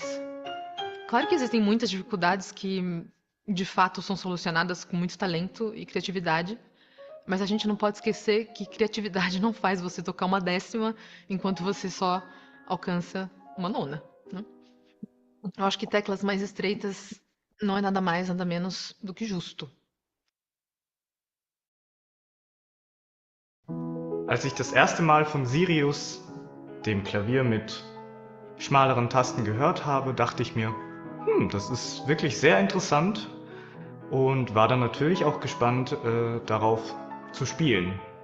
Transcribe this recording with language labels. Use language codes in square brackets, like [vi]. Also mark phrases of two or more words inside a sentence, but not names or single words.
[pt] Claro que existem muitas dificuldades que, de fato, são solucionadas com muito talento e criatividade, mas a gente não pode esquecer que criatividade não faz você tocar uma décima enquanto você só alcança uma nona, né? Eu acho que teclas mais estreitas não é nada mais, nada menos do que justo. [de] Als ich das erste Mal von Sirius, dem Klavier mit schmaleren Tasten, gehört habe, dachte ich mir, das ist wirklich sehr interessant und war dann natürlich auch gespannt, darauf zu spielen.